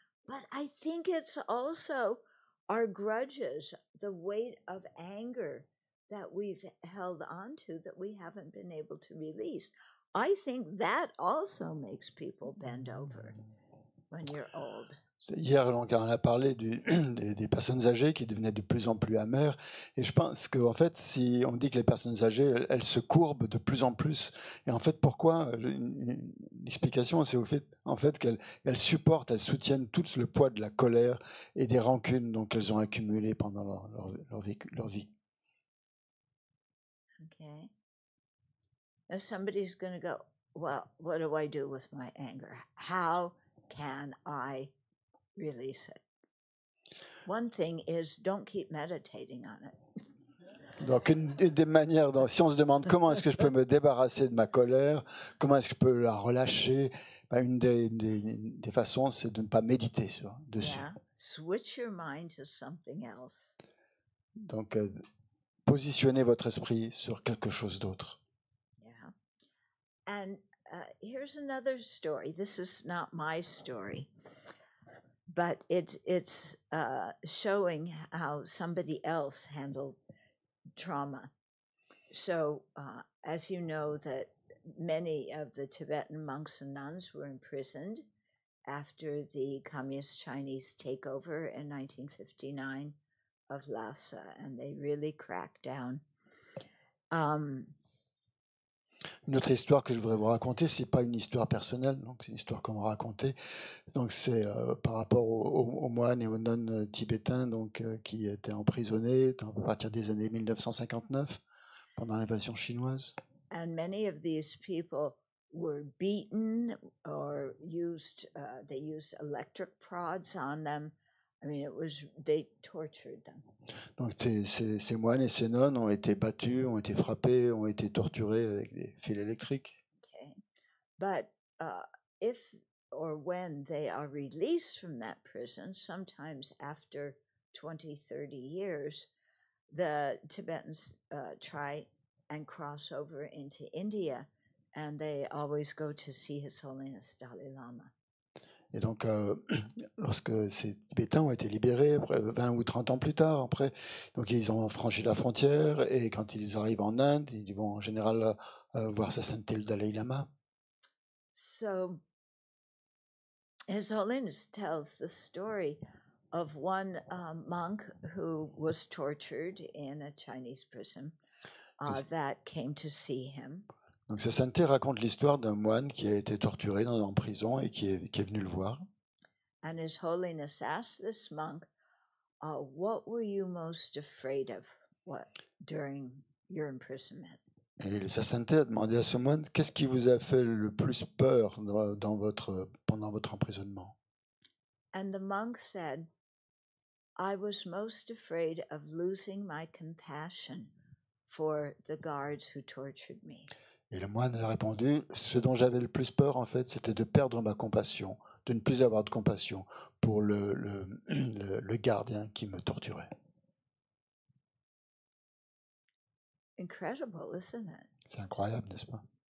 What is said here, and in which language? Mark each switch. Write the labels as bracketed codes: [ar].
[en] But I think it's also our grudges, the weight of anger that we've held on to that we haven't been able to release. I think that also makes people bend over when you're old. [fr] Hier, on a parlé des personnes âgées qui devenaient de plus en plus amères. Et je pense qu'en fait, si on dit que les personnes âgées, elles se courbent de plus en plus. Et en fait, pourquoi? Une explication, c'est au fait, qu'elles supportent, elles soutiennent tout le poids de la colère et des rancunes qu'elles ont accumulées pendant leur vie. [en] Okay. Now somebody's going to go, well, what do I do with my anger? How can I release it? One thing is, don't keep meditating on it. [fr] Donc, une des manières, si on se demande comment est-ce que je peux me débarrasser de ma colère, comment est-ce que je peux la relâcher, une des façons, c'est de ne pas méditer dessus. [en] switch your mind to something else. [fr] Donc, positionnez votre esprit sur quelque chose d'autre. [en] Yeah. And here's another story. This is not my story, but it's showing how somebody else handled trauma. So, as you know, that many of the Tibetan monks and nuns were imprisoned after the Communist Chinese takeover in 1959 of Lhasa, and they really cracked down. [fr] Une autre histoire que je voudrais vous raconter, c'est pas une histoire personnelle, donc c'est une histoire qu'on m'a racontée. Donc c'est par rapport aux moines et aux nonnes tibétains donc, qui étaient emprisonnés à partir des années 1959 pendant l'invasion chinoise. [en] And many of these people were beaten or used, they used electric prods on them. I mean, they tortured them. [fr] Donc ces moines et ces nonnes ont été battus, ont été frappés, ont été torturés avec des fils électriques. [en] Okay. But if or when they are released from that prison, sometimes after 20, 30 years, the Tibetans try and cross over into India, and they always go to see His Holiness Dalai Lama. [fr] Et donc, lorsque ces Tibétains ont été libérés, après 20 ou 30 ans plus tard, après, donc ils ont franchi la frontière, et quand ils arrivent en Inde, ils vont en général voir sa sainteté le Dalai Lama. [en] So, His Holiness tells the story of one monk who was tortured in a Chinese prison that came to see him. [fr] Donc sa sainteté raconte l'histoire d'un moine qui a été torturé en prison et qui est venu le voir. [en] And His Holiness asked this monk, what were you most afraid of during your imprisonment? [fr] Et sa sainteté a demandé à ce moine, qu'est-ce qui vous a fait le plus peur pendant votre emprisonnement? [en] And the monk said, I was most afraid of losing my compassion for the guards who tortured me. [fr] Et le moine a répondu, ce dont j'avais le plus peur, en fait, c'était de perdre ma compassion, de ne plus avoir de compassion pour le gardien qui me torturait. [en] Incredible, isn't it? [fr] C'est incroyable, n'est-ce pas?